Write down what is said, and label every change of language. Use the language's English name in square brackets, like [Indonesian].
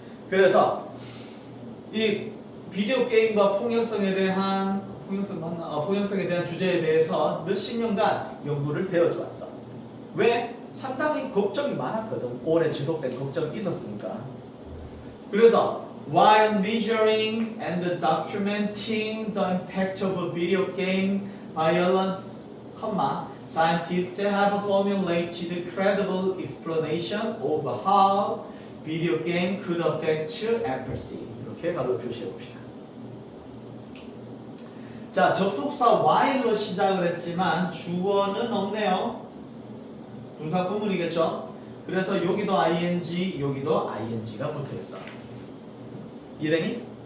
[Korean] 그래서 이 비디오 게임과 폭력성에 대한 폭력성에 대한 주제에 대해서 몇십 년간 연구를 되어져 왔어. 왜? 상당히 걱정이 많았거든. 오래 지속된 걱정이 있었으니까. [English] 그래서 while measuring and documenting the impact of video game violence, scientists have formulated credible explanation of how video game could affect empathy. [Korean] 이렇게 가로 표시해 봅시다. 자, 접속사 while로 시작을 했지만 주어는 없네요. 동사 구문이겠죠? 그래서 여기도 ing, 여기도 ing가 붙어있어. 이해되니?